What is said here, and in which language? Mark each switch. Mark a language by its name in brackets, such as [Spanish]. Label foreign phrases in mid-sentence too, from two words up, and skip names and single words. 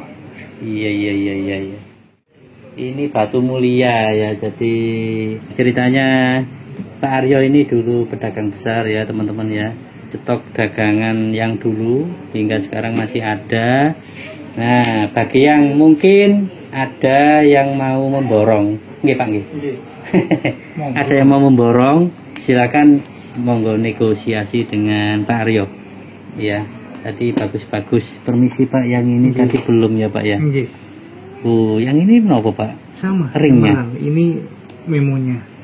[Indonesian] Iya. Ini batu mulia ya. Jadi ceritanya Pak Aryo ini dulu pedagang besar ya teman-teman ya. Stok dagangan yang dulu hingga sekarang masih ada. Nah, bagi yang mungkin ada yang mau memborong, nggih Pak nggih. Ada yang mau memborong, silakan monggo negosiasi dengan Pak Aryo. Ya, tadi bagus-bagus. Permisi Pak, yang ini tadi belum ya Pak ya. Nggih. Oh, yang ini kenapa Pak? Sama. Ringnya. emerald. Ini memonya.